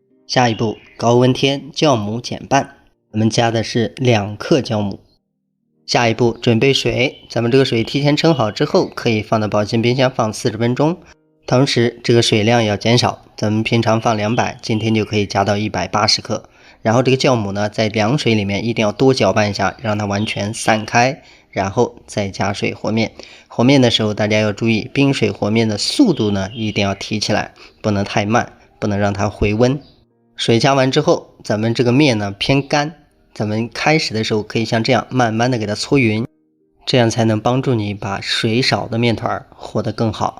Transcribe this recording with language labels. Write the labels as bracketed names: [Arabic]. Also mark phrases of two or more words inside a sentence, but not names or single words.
[Chinese] 下一步，高溫天酵母減半，我們加的是2克酵母。下一步準備水，咱們這個水提前称好之後，可以放到保鮮冰箱放40分鐘。同時这個水量要減少，咱們平常放200，今天就可以加到180克。然後這個酵母呢，在涼水裡面一定要多攪拌一下，讓它完全散開，然後再加水和面。和面的時候大家要注意，冰水和面的速度呢一定要提起來，不能太慢，不能讓它回温。水加完之後，咱們这個面呢偏乾，咱們開始的時候可以像這樣慢慢的給它搓匀，這樣才能幫助你把水少的面團和得更好。